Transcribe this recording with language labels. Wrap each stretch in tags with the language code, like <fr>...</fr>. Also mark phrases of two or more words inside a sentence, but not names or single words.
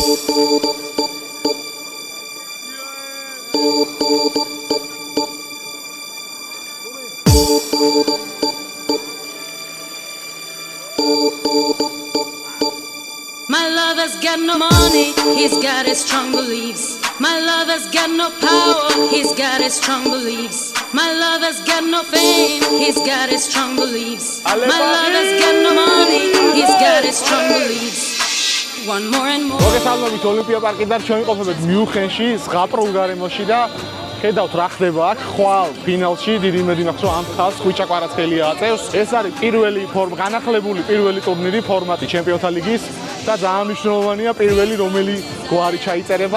<en>My lover's got no money, he's got his strong beliefs. My lover's got no power, he's got his strong beliefs. My lover's got no fame, he's got his strong beliefs. My lover's got no money, he's got his strong beliefs. One more and more.</en> <ka>მოგესალმებით ოლიმპია პარკიდან ჩვენ ვიყოფებით მიუნხენში, ზღაპრულ გარემოში და ხედავთ რა ხდება აქ ხვალ ფინალში. დიდი იმედი მაქვს რომ ამ ხალხს ხვიჩა კვარაცხელია აწევს. ეს არის პირველი განახლებული პირველი ტურნირი ფორმატი ჩემპიონთა ლიგის და ძალიან მნიშვნელოვანია პირველი რომელი გვარი ჩაიწერება.</ka>